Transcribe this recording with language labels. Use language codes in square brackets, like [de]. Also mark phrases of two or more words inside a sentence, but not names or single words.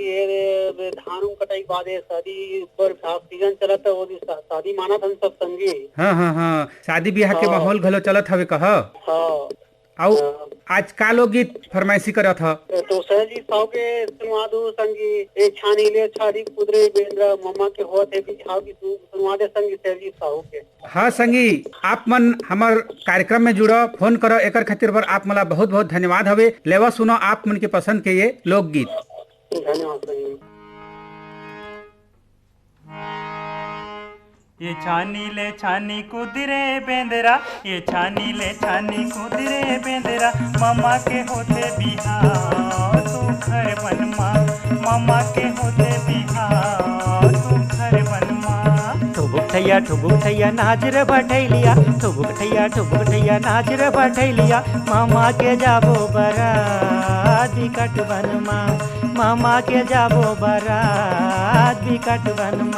[hne] ये धान कटाई के बाद ये शादी पर सीजन चला था, वो शादी माना था सब संगी। हाँ, शादी ब्याह के माहौल घलो चलत हवे कह। हाँ, आओ आज का लोग गीत फरमाइशी करत ह? तो सहजी साहु के सुनवा दो संगी। ए छानी ले छाड़ी कुदरे बेंद्रा मम्मा के होत है बिछाव की सुनवा दे संगी सहजी साहु के। हाँ संगी, आप मन हमार कार्यक्रम में जुड़ो, फोन करो, एकर खातिर बर आप मला बहुत बहुत धन्यवाद हवे। लेवा सुनो आप मन के पसंद के ये लोकगीत। धन्यवाद संगी। ये छानी ले छानी कुदरे बेंदरा, ये छानी ले छानी कुदरे बेंदरा, मामा के होते बिहार तू घर बनमा, मामा के होते बिहार तू घर बनमा। ठुबुक ठैया नाजर भटैलिया, ठुबुक ठैया नाजर भटैलिया, मामा के जाबो बरात बिकट बनमा, मामा के जाबो बरात बिकट बनमा।